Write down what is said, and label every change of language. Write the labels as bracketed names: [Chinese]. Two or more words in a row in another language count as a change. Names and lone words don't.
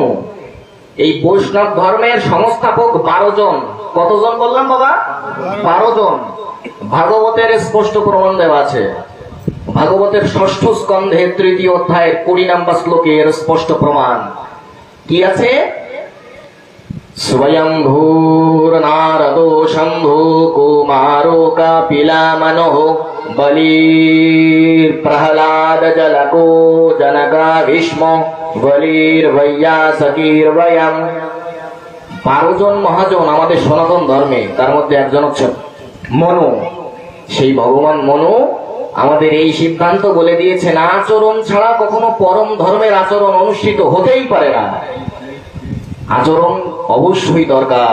[Bangla] এই বৈষ্ণব ধর্মের সংস্থাপক 12 জন। কতজন বললাম বাবা? 12 জন। ভাগবতের স্পষ্ট প্রমাণ দেওয়া আছে। ভাগবতের 6ষ্ঠ স্কন্ধের 3য় অধ্যায়ের 20 নম্বর শ্লোকের স্পষ্ট প্রমাণ কি আছে? [Sanskrit] स्वयंभूर नारदो शंभु कुमारो कपिला मनो बलिर प्रहलाद जलको जनका भीष्म बलिर वैयासकीर वयम। [Bangla] 12 জন মহাজন আমাদের সনাতন ধর্মে, তার মধ্যে একজন হচ্ছে মনু। সেই ভগবান মনু আমাদের এই সিদ্ধান্ত বলে দিয়েছেন, আচরণ ছাড়া কখনো পরম ধর্মের আচরণ অনুষ্ঠিত হতেই পারে না। আচরণ অবশ্যই দরকার।